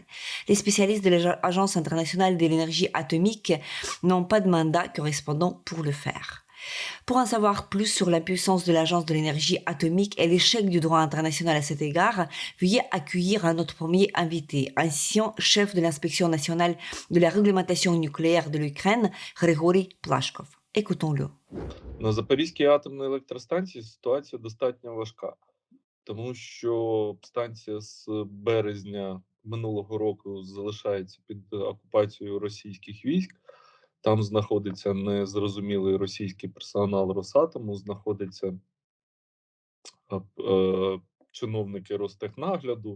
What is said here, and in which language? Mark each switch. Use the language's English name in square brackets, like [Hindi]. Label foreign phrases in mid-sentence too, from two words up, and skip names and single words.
[French] Les spécialistes de l'Agence internationale de l'énergie atomique n'ont pas de mandat correspondant pour le faire. Pour en savoir plus sur la puissance de l'Agence de l'énergie atomique et l'échec du droit international à cet égard, veuillez accueillir notre premier invité, ancien chef de l'inspection nationale de la réglementation nucléaire de l'Ukraine, Григорій Плашков. Écoutons-le. [Ukrainian] На Запорізькій атомній електростанції ситуація достатньо важка, тому що станція з березня минулого року залишається під окупацією російських військ. Там знаходиться незрозумілий російський персонал Росатому, знаходиться чиновники Ростехнагляду.